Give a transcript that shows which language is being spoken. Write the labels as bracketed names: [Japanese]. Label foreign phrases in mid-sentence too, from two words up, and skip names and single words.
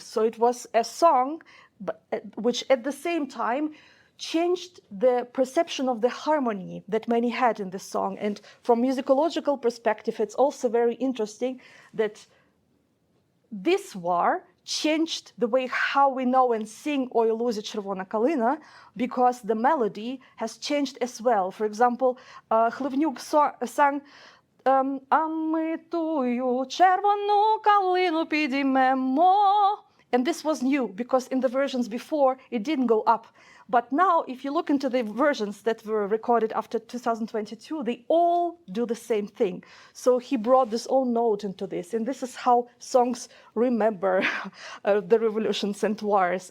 [English] So it was a song which at the same time changed the perception of the harmony that many had in the song. And from musicological perspective, it's also very interesting that this war changed the way how we know and sing [Ukrainian] Ой лузі червона калина, [English] because the melody has changed as well. For example, [Ukrainian] Хливнюк sang А ми тую червону калину підіймемо. [English] And this was new because in the versions before it didn't go up. But now if you look into the versions that were recorded after 2022, they all do the same thing. So he brought this own note into this, and this is how songs remember the revolutions and wars.